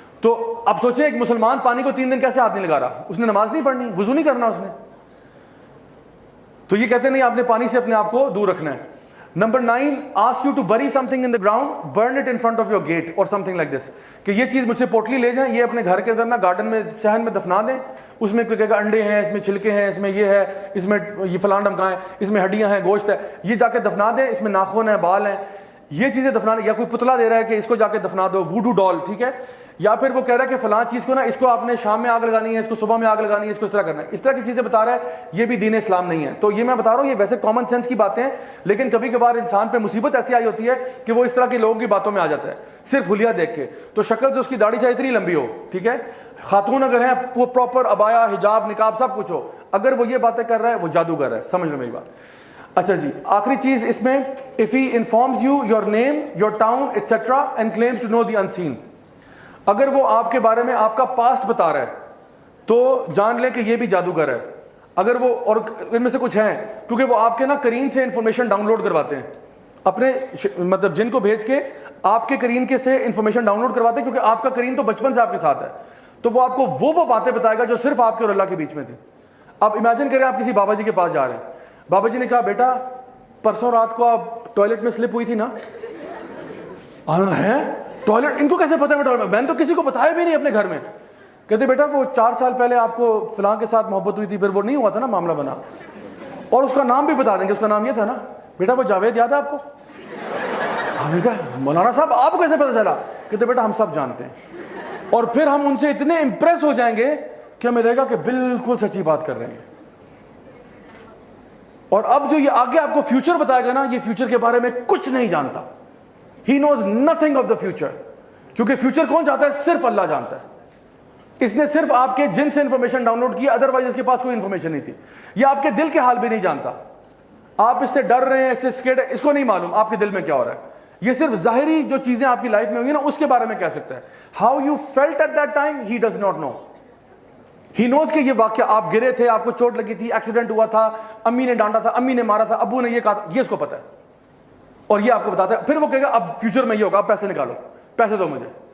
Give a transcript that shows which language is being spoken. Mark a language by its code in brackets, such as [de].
[ur] تو اب سوچیں ایک مسلمان پانی کو 3 دن کیسے ہاتھ نہیں لگا رہا, اس نے نماز نہیں پڑھنی, وضو نہیں کرنا اس نے. تو یہ کہتے نہیں آپ نے پانی سے اپنے آپ کو دور رکھنا ہے. [en] Number 9, asks you to bury something in the ground, burn it in front of your gate or something like this. [ur] کہ یہ چیز مجھ سے پوٹلی لے جائیں, یہ اپنے گھر کے اندر نا گارڈن میں صحن میں دفنا دیں. اس میں کوئی کہے گا انڈے ہیں, اس میں چھلکے ہیں, اس میں یہ ہے, اس میں یہ فلاں ڈمکا ہے, اس میں ہڈیاں ہیں, گوشت ہے, یہ جا کے دفنا دیں. اس میں ناخن ہیں, بال ہیں, یہ چیزیں دفنا دیں. یا کوئی پتلا دے رہا ہے کہ اس کو جا کے دفنا دو, ووڈو ڈال. ٹھیک ہے, یا پھر وہ کہہ رہا ہے کہ فلاں چیز کو نا اس کو آپ نے شام میں آگ لگانی ہے, اس کو صبح میں آگ لگانی ہے, اس کو اس طرح کرنا ہے. اس طرح کی چیزیں بتا رہا ہے, یہ بھی دین اسلام نہیں ہے. تو یہ میں بتا رہا ہوں یہ ویسے کامن سینس کی باتیں ہیں, لیکن کبھی کبھار انسان پہ مصیبت ایسی آئی ہوتی ہے کہ وہ اس طرح کے لوگوں کی باتوں میں آ جاتا ہے صرف حلیہ دیکھ کے. تو شکل سے اس کی داڑھی چاہے اتنی لمبی ہو, ٹھیک ہے, خاتون اگر ہیں وہ پراپر ابایا, حجاب, نقاب سب کچھ ہو, اگر وہ یہ باتیں کر رہا ہے وہ جادوگر ہے. سمجھ لو میری بات. اچھا جی, آخری چیز اس میں, [en] if he informs you your name, your town, etc. and claims to know the unseen. [ur] اگر وہ آپ کے بارے میں آپ کا پاسٹ بتا رہا ہے تو جان لیں کہ یہ بھی جادوگر ہے. اگر وہ, اور ان میں سے کچھ ہیں, کیونکہ وہ آپ کے نا کرین سے انفارمیشن ڈاؤن لوڈ کرواتے ہیں, اپنے مطلب جن کو بھیج کے آپ کے کرین کے سے انفارمیشن ڈاؤن لوڈ کرواتے ہیں, کیونکہ آپ کا کرین تو بچپن سے آپ کے ساتھ ہے. تو وہ آپ کو وہ باتیں بتائے گا جو صرف آپ کے اور اللہ کے بیچ میں تھی. اب امیجن کریں آپ کسی بابا جی کے پاس جا رہے ہیں, بابا جی نے کہا بیٹا پرسوں رات کو آپ ٹوائلٹ میں سلپ ہوئی تھی نا. ہے ٹوائلٹ, ان کو کیسے پتا ہے؟ میں نے تو کسی کو بتایا بھی نہیں اپنے گھر میں. کہتے بیٹا وہ 4 سال پہلے آپ کو فلاں کے ساتھ محبت ہوئی تھی, پھر وہ نہیں ہوا تھا نا, معاملہ بنا. اور اس کا نام بھی بتا دیں گے, اس کا نام یہ تھا نا. بیٹا وہ جاوید یاد ہے آپ کو؟ ہم نے کہا مولانا صاحب آپ کو کیسے پتا چلا؟ کہتے بیٹا ہم سب جانتے ہیں. اور پھر ہم ان سے اتنے امپریس ہو جائیں گے کہ ہمیں لگے گا کہ بالکل سچی بات کر رہے ہیں. اور اب جو یہ آگے آپ کو فیوچر بتائے گا نا, یہ فیوچر کے بارے میں کچھ نہیں جانتا. [en] He knows nothing of the future. [ur] کیونکہ فیوچر کون جانتا ہے؟ صرف اللہ جانتا ہے. اس نے صرف آپ کے جن سے انفارمیشن ڈاؤن لوڈ کی, ادروائز اس کے پاس کوئی انفارمیشن نہیں تھی. یہ آپ کے دل کے حال بھی نہیں جانتا. آپ اس سے ڈر رہے ہیں, اس سے اسکیئرڈ ہے, اس کو نہیں معلوم آپ کے دل میں کیا ہو رہا ہے. یہ صرف ظاہری جو چیزیں آپ کی لائف میں ہوئی نا اس کے بارے میں کہہ سکتا ہے. [en] How you felt at that time, he does not know. He knows [ur] کہ یہ واقعہ آپ گرے تھے, آپ کو چوٹ لگی تھی, ایکسیڈنٹ ہوا تھا, امی نے ڈانٹا تھا, امی نے مارا تھا, ابو نے یہ کہا تھا, یہ اس کو پتا ہے. اور یہ آپ کو بتاتا ہے. پھر وہ کہے گا اب فیوچر میں یہ ہوگا, آپ پیسے نکالو, پیسے دو مجھے.